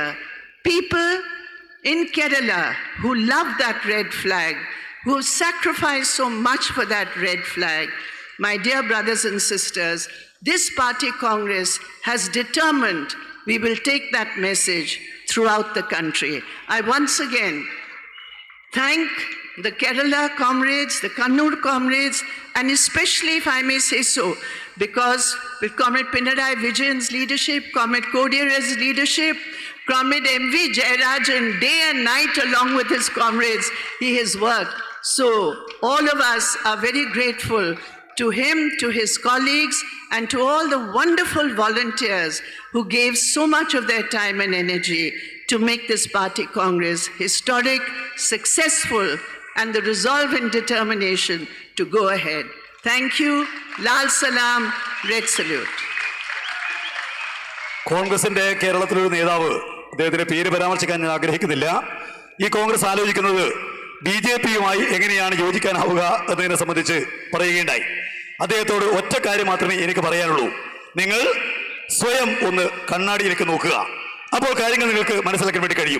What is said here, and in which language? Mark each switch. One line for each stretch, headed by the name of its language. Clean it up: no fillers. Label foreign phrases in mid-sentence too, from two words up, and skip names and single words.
English: People in Kerala who love that red flag, who sacrificed so much for that red flag, my dear brothers and sisters, this party Congress has determined we will take that message throughout the country. I once again thank the Kerala comrades, the Kannur comrades, and especially, if I may say so, because with Comrade Pinarayi Vijayan's leadership, Comrade Kodiyar's leadership, Comrade M.V. Jayarajan, day and night along with his comrades, he has worked. So all of us are very grateful to him, to his colleagues, and to all the wonderful volunteers who gave so much of their time and energy to make this party Congress historic, successful, and the resolve and determination to go ahead. Thank you.
Hindi: Lal Salam,
English: Red Salute.
Malayalam: കോൺഗ്രസിന്റെ കേരളത്തിലൊരു നേതാവ്, അദ്ദേഹത്തിന്റെ പേര് പരാമർശിക്കാൻ ഞാൻ ആഗ്രഹിക്കുന്നില്ല, ഈ കോൺഗ്രസ് ആലോചിക്കുന്നത് BJP-യുമായി എങ്ങനെയാണ് യോജിക്കാനാവുക എന്നതിനെ സംബന്ധിച്ച് പറയുകയുണ്ടായി. അദ്ദേഹത്തോട് ഒറ്റ കാര്യം മാത്രമേ എനിക്ക് പറയാനുള്ളൂ. നിങ്ങൾ സ്വയം ഒന്ന് കണ്ണാടിയിലേക്ക് നോക്കുക, അപ്പോൾ കാര്യങ്ങൾ നിങ്ങൾക്ക് മനസ്സിലാക്കാൻ വേണ്ടി കഴിയും.